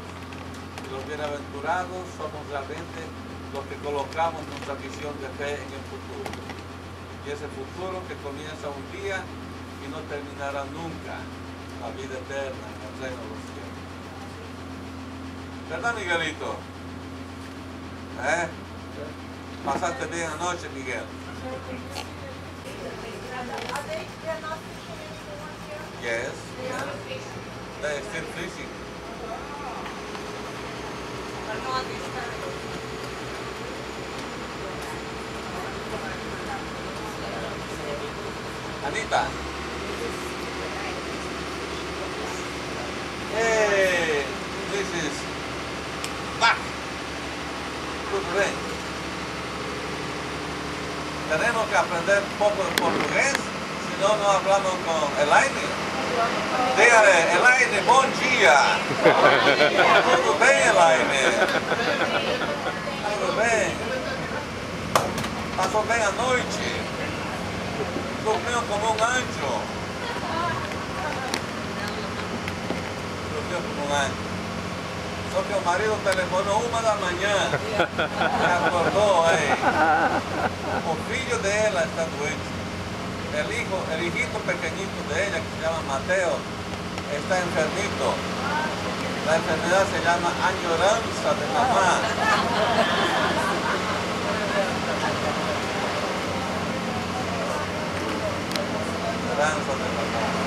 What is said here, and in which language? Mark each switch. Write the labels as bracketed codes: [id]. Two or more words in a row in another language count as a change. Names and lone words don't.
[es] Y los bienaventurados somos realmente los que colocamos nuestra visión de fe en el futuro. Y ese futuro que comienza un día y no terminará nunca, la vida eterna en el reino de los cielos. ¿Verdad, Miguelito? ¿Pasaste bien anoche, Miguel? [en] Yes. They are still fishing. Anita. Hey, this is back. Good rain. [es] Tenemos que aprender un poco de portugués si no hablamos con Elaine. Dígale, [pt] Elaine, bom dia. Tudo bem, Elaine? Tudo bem? Passou bem a noite? Dormiu como um anjo? Dormiu como um anjo. Só que o marido telefonou 1 da manhã. Me acordou aí. O filho dela está doente. [es] El hijito pequeñito de ella, que se llama Mateo, está enfermito. La enfermedad se llama añoranza de mamá. Añoranza de mamá.